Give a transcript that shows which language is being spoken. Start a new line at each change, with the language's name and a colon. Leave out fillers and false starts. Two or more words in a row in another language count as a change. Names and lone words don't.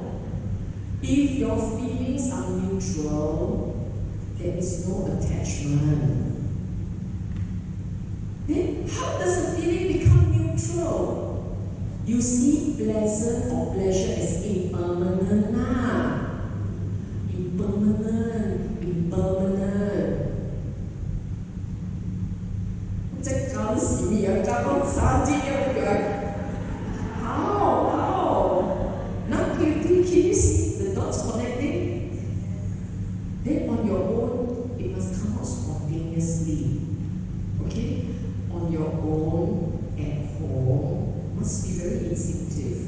English: If your feelings are neutral, there is no attachment. Then how does the feeling become neutral? You see pleasant or pleasure as impermanent now. Impermanent.
Cantonese: 即係搞屎啊！搞到殺雞咁樣。How?
English: Now can you see the dots connecting? Then on your own, it must come out spontaneously. Okay? On your own, at home, must be very instinctive.